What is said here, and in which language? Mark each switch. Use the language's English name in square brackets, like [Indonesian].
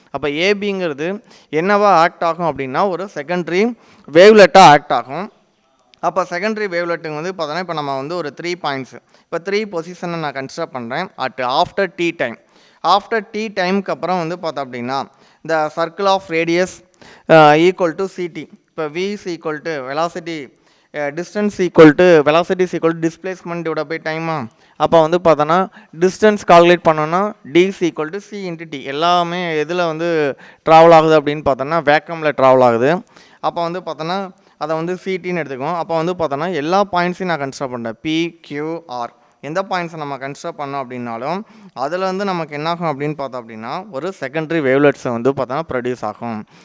[Tamil] அப்போ ஏபிங்கிறது என்னவா ஆக்ட் ஆகும் அப்படின்னா ஒரு செகண்டரி வேவ்லெட்டாக ஆக்ட் ஆகும். அப்போ செகண்டரி வேவ்லெட்டுங்க வந்து பார்த்தோன்னா இப்போ நம்ம வந்து ஒரு 3 பாயிண்ட்ஸு இப்போ 3 பொசிஷனை நான் கன்சிடர் பண்ணுறேன் அட் ஆஃப்டர் டி டைமுக்கு அப்புறம் வந்து பார்த்தோம் அப்படின்னா [English] the circle of radius equal to ct. இப்போ v is equal to velocity, distance equal to velocity is equal to displacement divided by time. [Tamil] அப்போ வந்து பார்த்தோன்னா டிஸ்டன்ஸ் கால்குலேட் பண்ணோன்னா [English] d is equal to c into t. [Tamil] எல்லாமே எதில் வந்து travel ஆகுது அப்படின்னு பார்த்தோன்னா வேக்கமில் ட்ராவல் ஆகுது. அப்போ வந்து பார்த்தோன்னா அதை வந்து சிடின்னு எடுத்துக்குவோம். அப்போ வந்து பார்த்தோன்னா எல்லா பாயிண்ட்ஸையும் நான் கன்சிடர் பண்ணுறேன் PQR. எந்த பாயிண்ட்ஸை நம்ம கன்சிடர் பண்ணோம் அப்படின்னாலும் அதில் வந்து நமக்கு என்னாகும் அப்படின்னு பார்த்தோம் அப்படின்னா ஒரு செகண்டரி வேவ்லெட்ஸை வந்து பார்த்தோன்னா ப்ரொடியூஸ் ஆகும்.